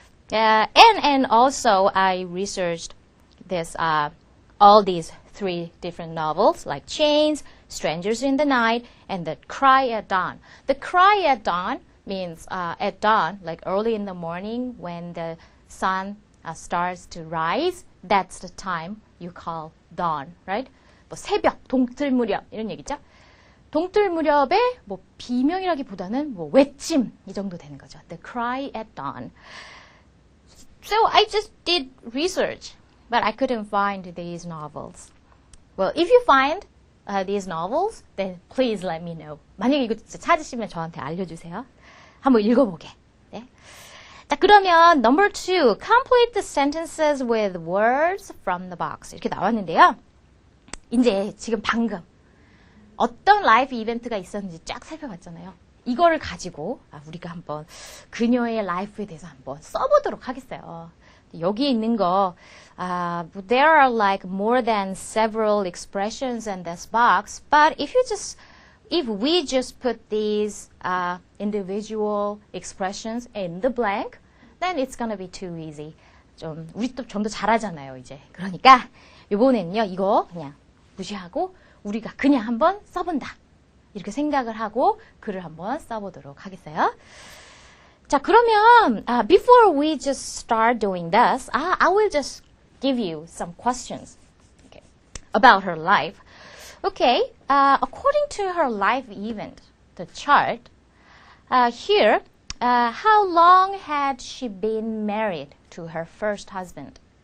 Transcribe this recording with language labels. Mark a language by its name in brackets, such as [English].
[English] And also I researched this all these 3 different novels, like Chains, Strangers in the Night, and The Cry at Dawn. The Cry at Dawn means at dawn, like early in the morning when the sun starts to rise. That's the time you call dawn, right? [Korean] 뭐 새벽, 동틀 무렵 이런 얘기죠. 동틀 무렵에 뭐 비명이라기보다는 뭐 외침 이 정도 되는 거죠. [English] The Cry at Dawn. So I just did research, but I couldn't find these novels. Well, if you find these novels, then please let me know. [Korean] 만약에 이거 진짜 찾으시면 저한테 알려주세요. 한번 읽어보게. 네. 자, 그러면 [English] number 2, complete the sentences with words from the box. [Korean] 이렇게 나왔는데요. 이제 지금 방금 어떤 라이프 이벤트가 있었는지 쫙 살펴봤잖아요. 이거를 가지고 우리가 한번 그녀의 라이프에 대해서 한번 써보도록 하겠어요. 여기 있는 거 [English] there are like more than several expressions in this box, but if we just put these individual expressions in the blank, then it's gonna be too easy. [Korean] 우리 또 좀 더 잘하잖아요, 이제. 그러니까 이번에는요, 이거 그냥 무시하고 우리가 그냥 한번 써본다. 이렇게 생각을 하고 글을 한번 써보도록 하겠어요. 자, 그러면 [English] before we just start doing this, I will just give you some questions about her life. Okay, according to her life event, the chart, here, how long had she been married to her first husband?